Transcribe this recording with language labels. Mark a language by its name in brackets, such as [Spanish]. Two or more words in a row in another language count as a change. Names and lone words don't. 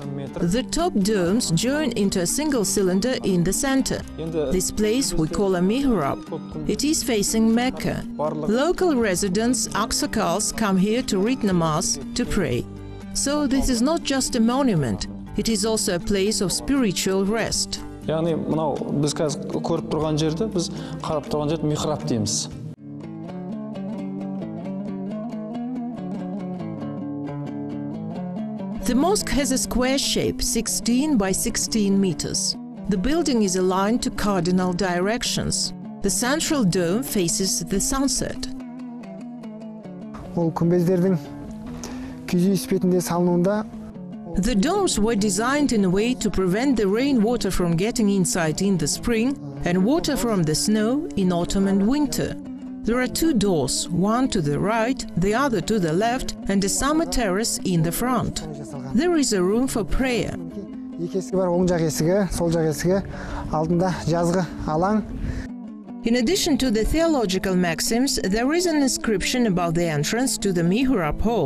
[English] The top domes join into a single cylinder in the center. This place we call a mihrab. It is facing Mecca. Local residents, Aksakals, come here to read namaz, to pray. So this is not just a monument, it is also a place of spiritual rest. [Kazakh] Яғни мынау біз қазір көріп тұрған жерді біз қарап тұрған жерді михраб дейміз. [English] The mosque has a square shape, 16 by 16 meters. The building is aligned to cardinal directions. The central dome faces the sunset. [Kazakh] Ол күмбездердің күйзеліс бетінде салынуында [English] The domes were designed in a way to prevent the rainwater from getting inside in the spring and water from the snow in autumn and winter. There are 2 doors, one to the right, the other to the left, and a summer terrace in the front. There is a room for prayer. In addition to the theological maxims, there is an inscription about the entrance to the Mihrab hall.